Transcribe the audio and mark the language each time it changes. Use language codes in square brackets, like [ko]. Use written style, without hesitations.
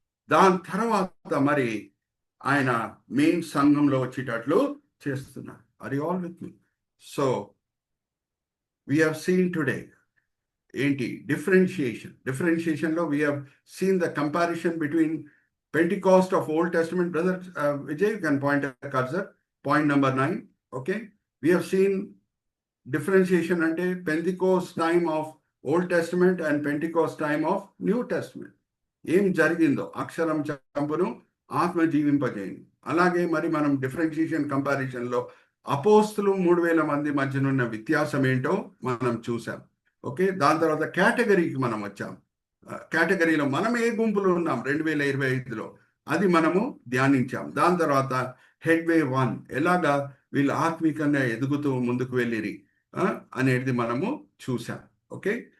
[te] దాని తర్వాత మరి ఆయన మెయిన్ సంఘంలో వచ్చేటట్లు చేస్తున్నారు. [en] Are you all with me? So we have seen today ఏంటి డిఫరెన్షియేషన్లో we have seen the comparison between Pentecost of Old Testament. Brother Vijay, you can point a cursor. Point number 9. Okay. We have seen differentiation ante Pentecost time of Old Testament and Pentecost time of New Testament. [te] Em jarigindo aksharam champunu atma జీవింపజేయండి. అలాగే మరి మనం differentiation comparison లో అపోస్తులు 3000 మంది మధ్యనున్న వ్యత్యాసం ఏంటో మనం చూసాం. ఓకే. దాని తర్వాత కేటగిరీకి మనం వచ్చాం. కేటగిరీలో మనం ఏ గుంపులో ఉన్నాం 2025లో అది మనము ధ్యానించాం. దాని తర్వాత హెడ్వే 1 ఎలాగా వీళ్ళు ఆత్మీకంగా ఎదుగుతూ ముందుకు వెళ్ళిరి అనేది మనము చూసాం. ఓకే.